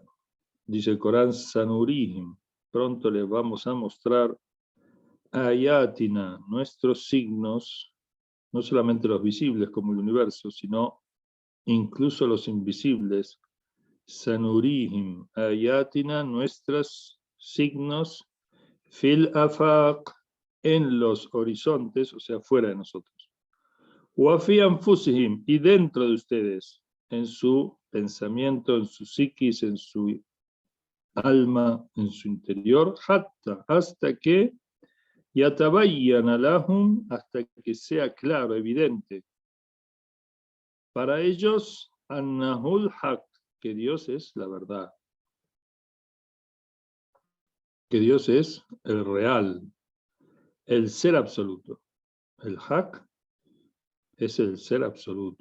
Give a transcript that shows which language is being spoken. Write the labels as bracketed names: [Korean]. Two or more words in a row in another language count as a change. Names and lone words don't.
[Spanish] Dice el Corán: Sanurihim, pronto les vamos a mostrar ayatina, nuestros signos, no solamente los visibles como el universo, sino incluso los invisibles. [Arabic] سنريهم آياتنا, [Spanish] nuestros signos, [Arabic] في الآفاق, [Spanish] en los horizontes, o sea, fuera de nosotros. [Arabic] وفي أنفسهم, [Spanish] y dentro de ustedes, en su pensamiento, en su psiquis, en su alma, en su interior, hasta que [Arabic] يتبين لهم, [Spanish] hasta que sea claro, evidente para ellos, [Arabic] أنه الحق, [Spanish] que Dios es la verdad, que Dios es el real, el ser absoluto. El haq es el ser absoluto.